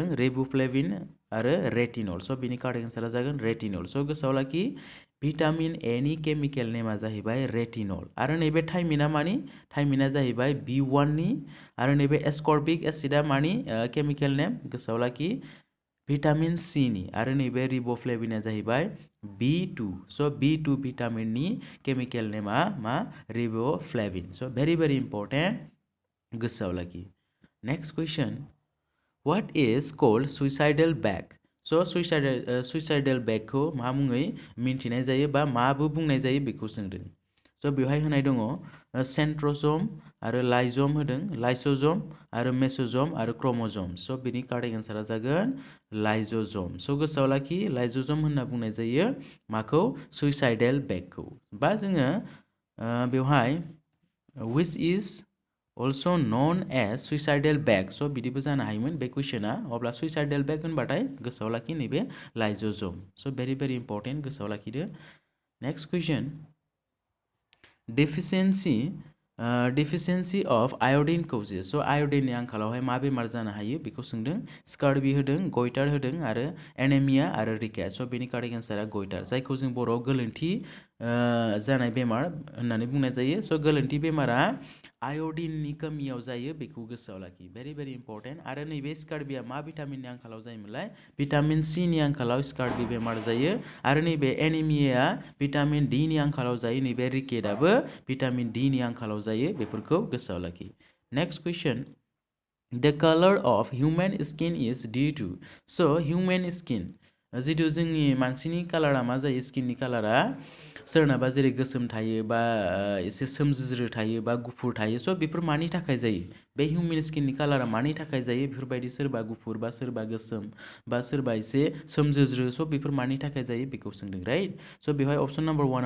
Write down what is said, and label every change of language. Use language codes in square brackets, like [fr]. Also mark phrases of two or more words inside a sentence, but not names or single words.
[brx] रेबुफ्लेविन आरो रेटिनल स' बिनि [en] correct answer [brx] जागोन रेटिनल स' गोसोआव लाखि भिटामिन ए नि [en] chemical name [brx] जाहैबाय रेटिनल आरो नैबे थाइमिना मानि थाइमिना जाहैबाय B1 नि आरो नैबे [en] ascorbic acid [brx] मानि [en] chemical name [brx] गोसोआव लाखि भिटामिन C नि आरो नैबे रिबोफ्लेविना जाहैबाय B2 स' B2 भिटामिन नि [en] chemical name [brx] मा रिबोफ्लेविन स' [en] very important [brx] गोसोआव लाखि [en] next question what is called suicidal bag [brx] स' [en] suicidal bag [brx] मा मुङै मिन्थिनाय जायो बा माबो बुंनाय जायो बेखौ सोंदों स' बेवहाय होनाय दङ सेन्ट्र'जम आरो लाइजम होदों लाइसोजम आरो मेसोजम आरो क्रोमोजम स' बिनि [en] correct answer [brx] जागोन लाइजोजम स' गोसोआव लाखि लाइजोजम होनना बुंनाय जायो माखौ [en] suicidal bag [brx] बा जोङो बेवहाय [en] which is also known as suicidal bag [brx] स' बिदिबो जानो हायोमोन बे कुइसना अब्ला [en] suicidal bag [brx] होनबाथाय गोसोआव लाखि नैबे लाइजोजम स' [en] very important [brx] गोसोआव लाखिदो [en] next question deficiency of iodine causes [brx] स' आय'डिननि आंखालावहाय मा बेमार जानो हायो बेखौ सोंदों स्कार्बि होदों गयटार होदों आरो एनेमिया आरो रिकेट स' बेनि [en] correct answer [brx] गयटार जायखौ जों बर'आव गोलोन्थि जानाय बेमार होननानै बुंनाय जायो स' गोलोन्थि बेमारा आय'डिननि कमियाव जायो बेखौ गोसोआव लाखि [en] very important [brx] आरो नैबे स्कार्बिया मा भिटामिननि आंखालाव जायोमोनलाय भिटामिन C नि आंखालाव स्कार्बि बेमार जायो आरो नैबे एनिमियाया भिटामिन D नि आंखालाव जायो नैबे रिकेटआबो भिटामिन D नि आंखालाव जायो बेफोरखौ गोसोआव लाखि [en] next question The color of human skin is due to so human skin [brx] जिथु जोंनि मानसिनि कालारा मा जायो स्किननि कालारा सोरनाबा जेरै गोसोम थायो बा एसे सोमज्रो थायो बा गुफुर थायो स' बेफोर मानि थाखाय जायो बे [en] human skin [brx] कालारा मानि थाखाय जायो बेफोरबायदि सोरबा गुफुर बा सोरबा गोसोम बा सोरबा एसे सोमज्रो स' बेफोर मानि थाखाय जायो बेखौ सोंदों राइट स' बेवहाय [en] option number [brx] 1 आव